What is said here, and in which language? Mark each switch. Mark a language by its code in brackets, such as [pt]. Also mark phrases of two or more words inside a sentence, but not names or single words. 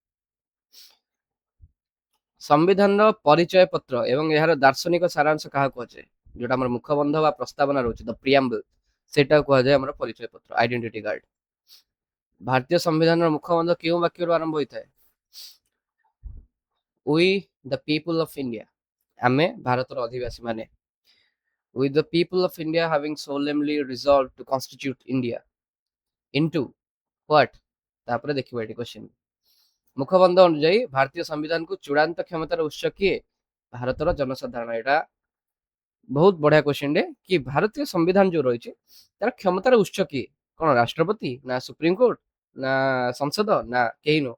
[or] ସମ୍ବିଧାନର ପରିଚୟ ପତ୍ର ଏବଂ ଏହାର ଦାର୍ଶନିକ ସାରାଂଶ କାହାକୁ କୁହାଯାଏ? ଯୋଉଟା ଆମର ମୁଖବନ୍ଧ ବା ପ୍ରସ୍ତାବନା ରହୁଛି, [en] the preamble, [or] ସେଇଟା କୁହାଯାଏ ଆମର ପରିଚୟ ପତ୍ର, [en] identity card. [or] ଭାରତୀୟ ସମ୍ବିଧାନର ମୁଖବନ୍ଧ କେଉଁ ବାକ୍ୟରୁ ଆରମ୍ଭ ହୋଇଥାଏ? [en] We the people of India, [or] ଆମେ ଭାରତର ଅଧିବାସୀ ମାନେ। [en] With the people of India having solemnly resolved to constitute India into what? [or] ତାପରେ ଦେଖିବା ଏଠି କ୍ୱେଶ୍ଚନ। ମୁଖବନ୍ଧ ଅନୁଯାୟୀ ଭାରତୀୟ ସମ୍ବିଧାନକୁ ଚୂଡ଼ାନ୍ତ କ୍ଷମତାର ଉତ୍ସ କିଏ? ଭାରତର ଜନସାଧାରଣ। ଏଟା ବହୁତ ବଢିଆ କ୍ୱେଶ୍ଚନ ଟେ କି ଭାରତୀୟ ସମ୍ବିଧାନ ଯୋଉ ରହିଛି ତାର କ୍ଷମତାର ଉତ୍ସ କିଏ? କଣ ରାଷ୍ଟ୍ରପତି, ନା ସୁପ୍ରିମକୋର୍ଟ, ନା ସଂସଦ, ନା କେହି ନୁହଁ।